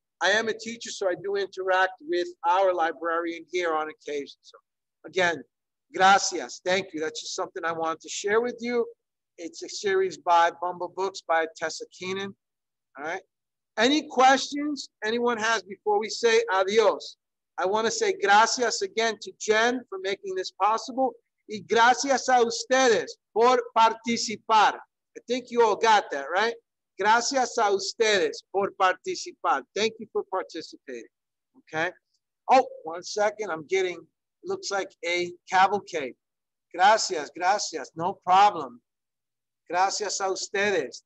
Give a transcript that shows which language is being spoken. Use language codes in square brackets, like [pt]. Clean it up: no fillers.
[en] I am a teacher, so I do interact with our librarian here on occasion. So again, gracias, thank you. That's just something I wanted to share with you. It's a series by Bumba Books by Tessa Keenan, all right? Any questions anyone has before we say adios? I want to say gracias again to Jen for making this possible. [es] Y gracias a ustedes por participar. [en] I think you all got that, right? [es] Gracias a ustedes por participar. [en] Thank you for participating. okay? Oh, 1 second, I'm getting, looks like a cavalcade. [es] Gracias, gracias, [en] no problem. [es] Gracias a ustedes.